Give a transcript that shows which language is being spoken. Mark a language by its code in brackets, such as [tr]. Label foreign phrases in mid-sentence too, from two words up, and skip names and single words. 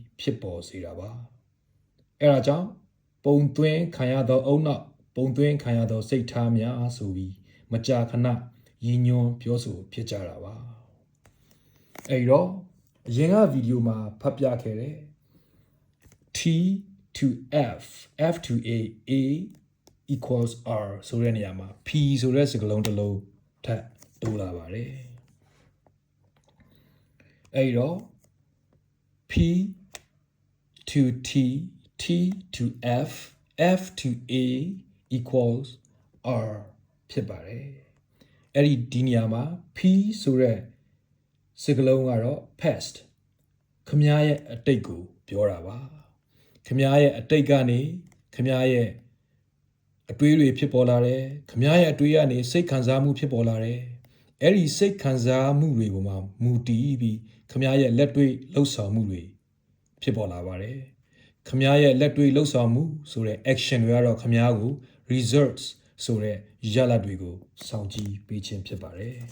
[my] ဖြစ်ပေါ်စေတာပါအဲဒါကြောင့်ပုံသွင်းခံရသောအုံနောက်ပုံသွင်းခံရသောစိတ်ထားများဆိုပြီးမကြာခဏရည်ညွှန်းပြောဆိုဖြစ်ကြတာပါအဲဒီတော့အရင်ကဗီဒီယိုမှာဖတ်ပြခဲ့တဲ့ [en] T to F F to A equals R [my] ဆိုတဲ့နေရာမှာ P ဆိုတဲ့စကားလုံးတစ်လုံးထပ်တိုးလာပါတယ် အဲဒီတော့ [en] P to T T to F F to A equals R [my] ဖြစ်ပါတယ်အဲ့ဒီနေရာမှာ P ဆိုတဲ့စကားလုံးကတော့ past ခမ ရဲ့အတိတ်ကိုပြောတာပါခမရဲ့အတိတ်ကနေခမရဲ့အတွေးတွေဖြစ်ပေါ်လာတယ်ခမရဲ့အတွေးကနေစိတ်ခံစားမှုဖြစ်ပေါ်လာတယ်အဲ့ဒီစိတ်ခံစားမှုတွေပေါ်မှာမူတည်ပြီးခမရဲ့လက်တွေ့လှုပ်ဆောင်မှုတွေဖြစ်ပေါ်လာပါတယ်ခမရဲ့လက်တွေ့လှုပ်ဆောင်မှုဆိုတဲ့ action တွေကတော့ခမကို results ဆိုတဲ့ရလဒ်တွေကိုစောင့်ကြည့်ပေးခြင်းဖြစ်ပါတယ်